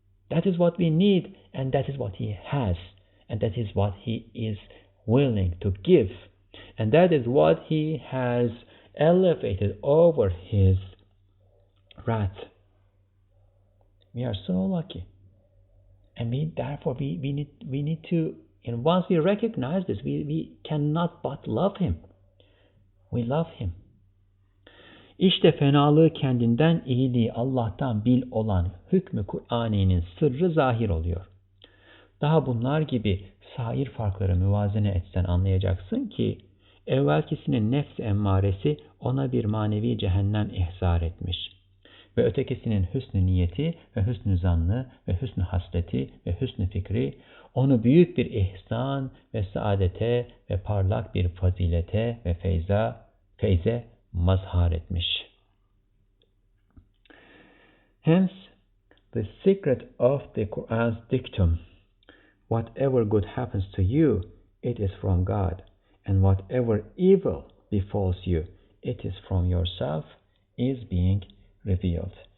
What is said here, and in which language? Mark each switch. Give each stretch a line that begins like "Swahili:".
English: That is what we need, and that is what he has, and that is what he is willing to give, and that is what he has elevated over his wrath. We are so lucky, and we need to, and once we recognize this, we cannot but love him. We love him.
Turkish: İşte fenalığı kendinden, iyiliği Allah'tan bil olan hükmü Kur'ani'nin sırrı zahir oluyor. Daha bunlar gibi sair farkları müvazene etsen anlayacaksın ki evvelkisinin nefs-i emmaresi ona bir manevi cehennem ihzar etmiş ve ötekisinin hüsnü niyeti ve hüsnü zannı ve hüsnü hasleti ve hüsnü fikri onu büyük bir ihsan ve saadete ve parlak bir fazilete ve feyze mazhar etmiş.
English: Hence, the secret of the Qur'an's dictum, whatever good happens to you, it is from God, and whatever evil befalls you, it is from yourself, is being revealed.